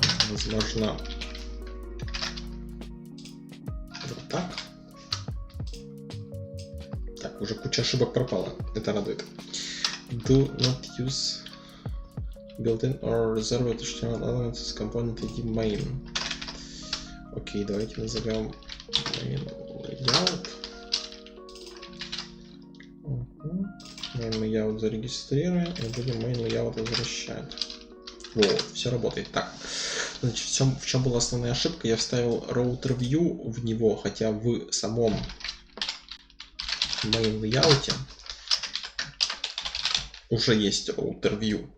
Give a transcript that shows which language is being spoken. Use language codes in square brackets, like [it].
[ru] Возможно, вот так. Так, уже куча ошибок пропала. Это радует. [en] Do not use built-in or reserved HTML elements as component ID main. [ru] Окей, давайте назовем main layout. Main layout зарегистрируем и будем main layout возвращать. Вот, все работает. Так, значит, в чем была основная ошибка? Я вставил router view в него, хотя в самом main layout уже есть router view.